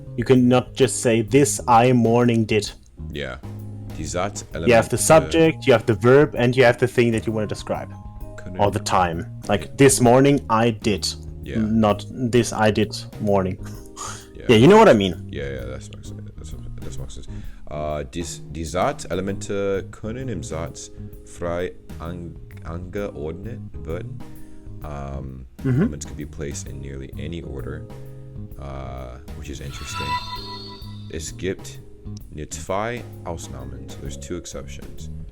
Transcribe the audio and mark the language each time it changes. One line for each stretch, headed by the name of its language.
English: You cannot just say this I morning did.
German: Yeah. Die Satzelemente.
English: You have the subject, you have the verb, and you have the thing that you want to describe. All the time. Like, this morning I did. Yeah. Not this I did morning. Yeah, you know what I mean.
German: Yeah, das macht Sinn. Die Satzelemente können im Satz frei angeordnet werden.
English: Elements can be placed in nearly any order, which is interesting.
German: Es gibt nur zwei Ausnahmen, so there's 2 exceptions.